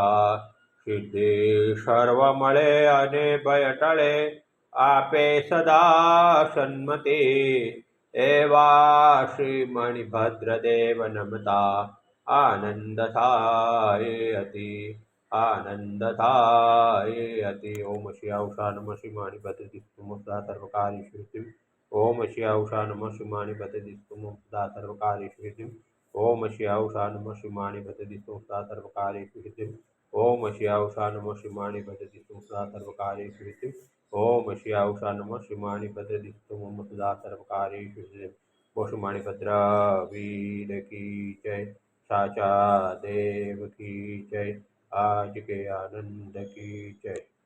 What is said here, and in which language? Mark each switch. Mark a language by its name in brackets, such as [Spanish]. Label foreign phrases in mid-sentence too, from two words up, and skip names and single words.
[Gujarati] સિદ્ધિ સર્વ મળે અને ભય ટળે, આપે સદા સન્મતિ, એવા શ્રી મણિભદ્રદેવ નમતા આનંદ થાય અતિ, આનંદ થાય અતિ। [Sanskrit] ઓમ શ્રી આઉષા નમઃ શ્રી મણિભદ્રદિસ્તુમ સદા સર્વકાર્યેષુ સિદ્ધિમ। ઓમ શ્રી આઉષા નમઃ શ્રી મણિભદ્રદિસ્તુમ સદા સર્વકાર્યેષુ સિદ્ધિમ। ઓમ શ્રી આઉષા નમઃ શ્રી મણિભદ્રદિસ્તુમ સદા સર્વકાર્યેષુ સિદ્ધિમ। ओम श्री आउषा नमः श्रीमाणि भद्रदिष्टुम सदा सर्वकार्येषु सिद्धिम्। ओम श्री आउषा नमः श्रीमाणि भद्रदिष्टुम सदा सर्वकार्येषु सिद्धिम्। [Hindi] गोषुमणि भद्र वीर की जय, साचा देव की जय, आज के आनंद की जय।